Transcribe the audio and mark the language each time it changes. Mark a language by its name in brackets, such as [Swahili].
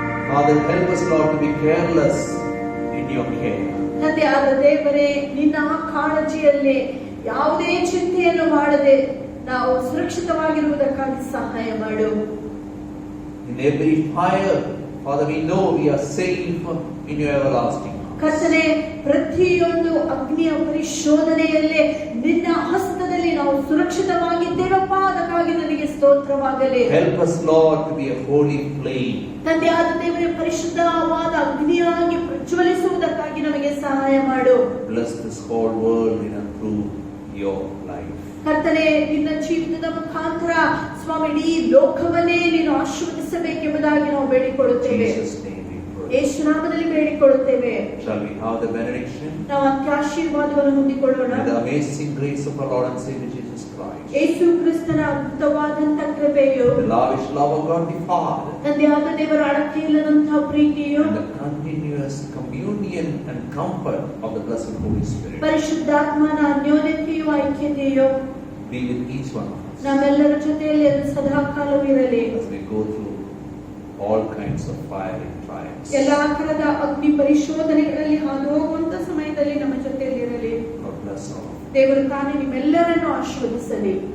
[English] Father, help us, Lord, to be careless in your care. [Kannada] ತಂದೆಯಾದ ದೇವರೇ, ನಿನ್ನ ಕಾಳಜಿಯಲ್ಲಿ ಯಾವುದೇ ಚಿಂತೆಯನ್ನು ಮಾಡದೆ ನಾವು ಸುರಕ್ಷಿತವಾಗಿರುವುದಕ್ಕಾಗಿ ಸಹಾಯ ಮಾಡು. [English] In every fire, Father, we know we are safe in your everlasting arms. [Kannada] ಕರ್ತನೆ, ಪ್ರತಿಯೊಂದು ಅಗ್ನಿಯ ಪರಿಶೋಧನೆಯಲ್ಲೇ ನಿನ್ನ ಹಸ್ತದಲ್ಲಿ ನಾವು ಸುರಕ್ಷಿತವಾಗಿದ್ದೇವಪ್ಪ, ಅದಕ್ಕಾಗಿ ನನಗೆ ಸ್ತೋತ್ರವಾಗಲಿ. [English] Help us, Lord, to be a holy flame. [Kannada] ತಂದೆಯಾದ ದೇವರೇ, ಪರಿಶುದ್ಧವಾದ ಅಗ್ನಿಯಾಗಿ ಪ್ರಜ್ವಲಿಸುವುದಕ್ಕಾಗಿ ನಮಗೆ ಸಹಾಯ ಮಾಡು. [English] Bless this whole world in and through your life. [Kannada] ಕರ್ತನೆ, ನಿನ್ನ ಜೀವಿತದ ಮುಖಾಂತರ ಸ್ವಾಮಿ ಇಡೀ ಲೋಕವನ್ನೇ ನೀನು ಆಶೀರ್ವದಿಸಬೇಕೆಂಬುದಾಗಿ ನಾವು [English] In [Kannada] ಬೇಡಿಕೊಳ್ಳುತ್ತೇವೆ. [English] Jesus' name we pray. [Kannada] ಯೇಸು ನಾಮದಲ್ಲಿ ಬೇಡಿಕೊಳ್ಳುತ್ತೇವೆ. [English] Shall we have the benediction? [Kannada] ನಾವು ಅತ್ಯಾಶೀರ್ವಾದವನ್ನು ಹೊಂದಿಕೊಳ್ಳೋಣ. [English] May the amazing grace of our Lord and Savior Jesus Christ, [Kannada] ಯೇಸು ಕ್ರಿಸ್ತನ ಅದ್ಭುತವಾದಂತ ಕೃಪೆಯು, [English] the lavish love of God the Father, [Kannada] ತಂದೆಯಾದ ದೇವರ ಅಡಕೆ ಇಲ್ಲದಂತಹ ಪ್ರೀತಿಯು, [English] and the continuous communion and comfort of the blessed Holy Spirit [Kannada] ಪರಿಶುದ್ಧಾತ್ಮನ ಅನ್ಯೋನ್ಯತೆಯು, ಐಕ್ಯತೆಯು [English] be with each one of us [Kannada] ನಮ್ಮೆಲ್ಲರ ಜೊತೆಯಲ್ಲಿ ಅದು ಸದಾ ಕಾಲವೂ ಇರಲಿ. [English] as we go through all kinds of fiery trials. [Kannada] ಎಲ್ಲಾ ತರದ ಅಗ್ನಿ ಪರಿಶೋಧನೆಗಳಲ್ಲಿ ಹಾದು ಹೋಗುವಂತ ಸಮಯದಲ್ಲಿ ನಮ್ಮ ಜೊತೆಯಲ್ಲಿ ಇರಲಿ. [English] God bless all. [Kannada] ದೇವರು ತಾನೇ ನಿಮ್ಮೆಲ್ಲರನ್ನು ಆಶೀರ್ವದಿಸಲಿ.